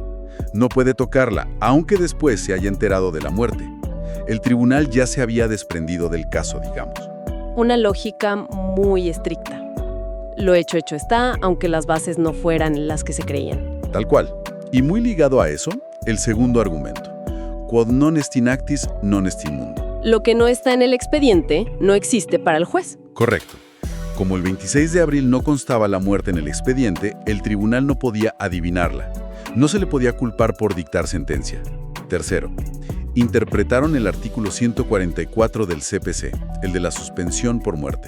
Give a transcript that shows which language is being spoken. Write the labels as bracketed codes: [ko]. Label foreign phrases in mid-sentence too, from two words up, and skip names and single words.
[es] No puede tocarla, aunque después se haya enterado de la muerte. El tribunal ya se había desprendido del caso, digamos. Una lógica muy estricta. Lo hecho está, aunque las bases no fueran las que se creían. Tal cual. Y muy ligado a eso, el segundo argumento. [la] Quod non est in actis, non est in mundo. [es] Lo que no está en el expediente no existe para el juez. Correcto. Como el 26 de abril no constaba la muerte en el expediente, el tribunal no podía adivinarla. No se le podía culpar por dictar sentencia. Tercero, interpretaron el artículo 144 del CPC, el de la suspensión por muerte.